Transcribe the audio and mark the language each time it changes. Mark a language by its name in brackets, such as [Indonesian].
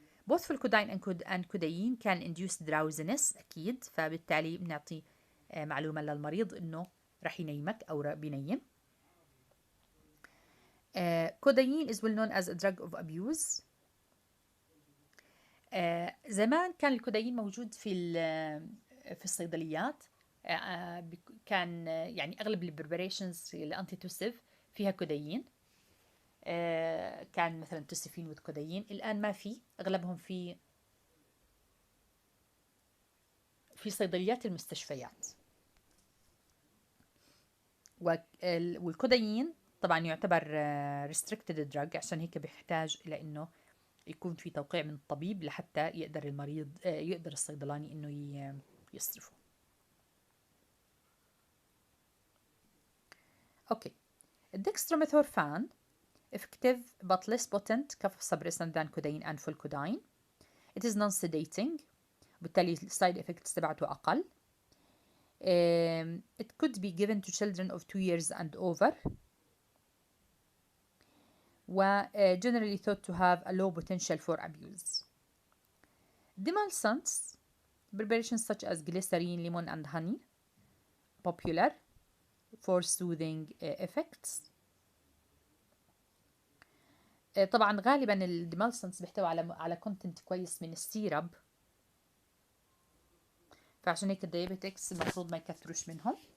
[English] both pholcodine and codeine can induce drowsiness [Arabic] أكيد، فبالتالي بنعطي معلومة للمريض إنه رح ينيمك أو بينيم. [English] codeine is well known as a drug of abuse. [Arabic] زمان كان الكودايين موجود في الصيدليات. كان يعني أغلب البريبريشنز الأنتيتوسيف فيها كودايين. كان مثلا توسيفين وكودايين. الآن ما في، أغلبهم في صيدليات المستشفيات. والكودايين طبعا يعتبر restricted drug، عشان هيك بيحتاج إلى إنه يكون في توقيع من الطبيب لحتى يقدر المريض يقدر الصيدلاني إنه يصرفه. أوكي. [English] Dextromethorphan effective but less potent cough suppressant than codeine and fulcodine. It is non-sedating، [Arabic] بالتالي السايد effects تبعته أقل. [English] It could be given to children of 2 years and over. generally thought to have a low potential for abuse. Demulcents, preparations such as glycerine, lemon and honey, popular for soothing effects. [Arabic] طبعا غالبا الديمالسنس بيحتوي على كونتنت كويس من السيرب، فعشان هيك الدايابيتكس المفروض ما يكثروش منهم.